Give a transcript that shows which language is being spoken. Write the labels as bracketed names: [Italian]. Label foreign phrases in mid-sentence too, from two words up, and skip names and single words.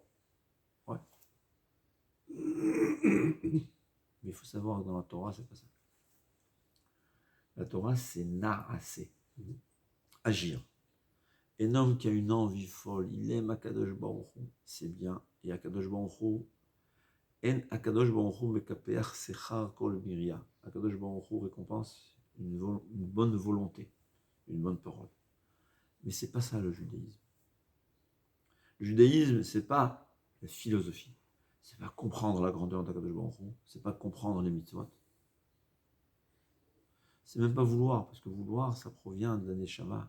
[French] Ouais. Mais il faut savoir que dans la Torah, c'est pas ça. La Torah, c'est Naaseh. Agir. Un homme qui a une envie folle, il aime Akadosh Baruch Hu, c'est bien. [Hebrew] Et הקדוש ברוך הוא, אין הקדוש ברוך הוא מקפח שכר כל בריה. [French] Akadosh Baruch Hu récompense une bonne volonté, une bonne parole. Mais c'est pas ça le judaïsme. Le judaïsme, c'est pas la philosophie. C'est pas comprendre la grandeur d'Akadosh Baruch Hu. C'est pas comprendre les mitzvot. C'est même pas vouloir, parce que vouloir, ça provient de la neshama.